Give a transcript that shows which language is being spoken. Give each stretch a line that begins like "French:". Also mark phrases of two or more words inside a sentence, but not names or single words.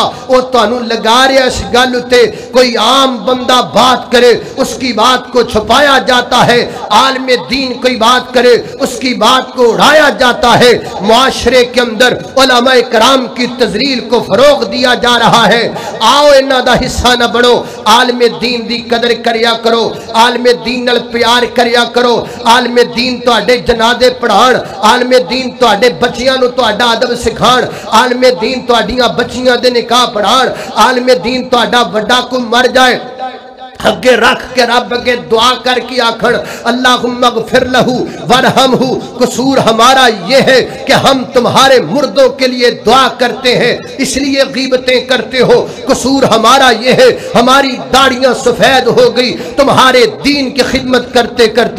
Punjabi: او تانوں لگا رہا اس گل تے
Urdu: کوئی عام بندہ بات کرے اس کی بات کو چھپایا جاتا ہے، عالم دین کوئی بات کرے اس کی بات کو اڑایا جاتا ہے۔ معاشرے کے اندر علماء کرام کی تذلیل کو فروغ دیا جا رہا ہے۔
Punjabi: آؤ انہاں دا حصہ نہ بڑھو، عالم دین دی قدر کریا کرو، عالم دین نال پیار کریا کرو، عالم دین تواڈے جنازے پڑھان، عالم دین تواڈے بچیاں نو تواڈا ادب سکھان، عالم دین تواڈیاں بچیاں دے نکاح پڑھان، عالم دین تواڈا وڈا کو مر جائے اگے رکھ کے رب کے دعا کر کے آکھن
Arabic: اللہم اغفر لہو ورحمہ۔
Urdu: قصور ہمارا یہ ہے کہ ہم تمہارے مردوں کے لیے دعا کرتے ہیں اس لیے غیبتیں کرتے ہو۔ قصور ہمارا یہ ہے ہماری داڑیاں سفید ہو گئی تمہارے دین کی خدمت کرتے کرتے۔